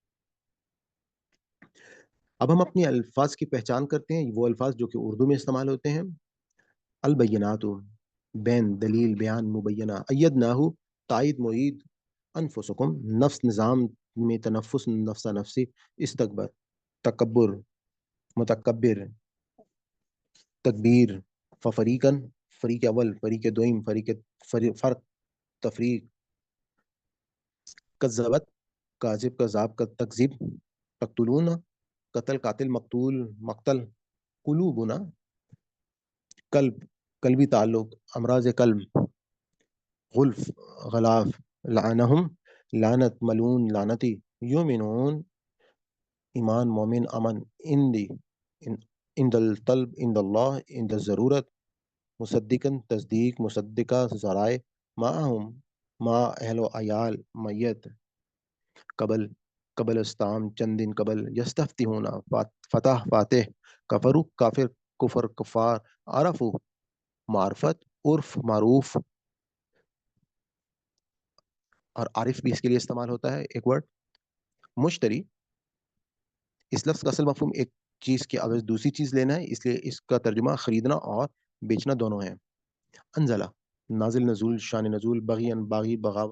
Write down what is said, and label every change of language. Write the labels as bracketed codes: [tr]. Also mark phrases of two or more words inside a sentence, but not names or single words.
[ur] اب ہم اپنی الفاظ کی پہچان کرتے ہیں وہ الفاظ جو کہ اردو میں استعمال ہوتے ہیں البینات بین دلیل بیان مبینہ ایدناہ تائید معید انفسکم نفس نظام میں تنفس نفس نفسی استکبر تکبر متکبر تکبیر ففریقن فریق اول فریق دوئم فرق تفریق کذبت کاذب کذاب کا تکذیب تقتلون قتل قاتل مقتول مقتل قلوبنا قلب قلبی تعلق امراض قلب غلف غلاف لعنہم لعنت ملون لعنتی یومنون ایمان مومن امن اندی عند الطلب عند اللہ عند الضرورت مصدقاً تصدیق مصدقہ ذرائع معہم ما اہل و عیال میت قبل استام چند دن قبل یستفتحون فتح فاتح کفرو کافر کفر کفار عرفو معرفت عرف معروف اور عارف بھی اس کے لیے استعمال ہوتا ہے ایک ورڈ. مشتری اس لفظ کا اصل مفہوم ایک چیز کے عوض دوسری چیز لینا ہے، اس لیے اس کا ترجمہ خریدنا اور بیچنا دونوں ہے. انزلہ نازل، نزول، شان نزول، بغین باغی، بغاوت.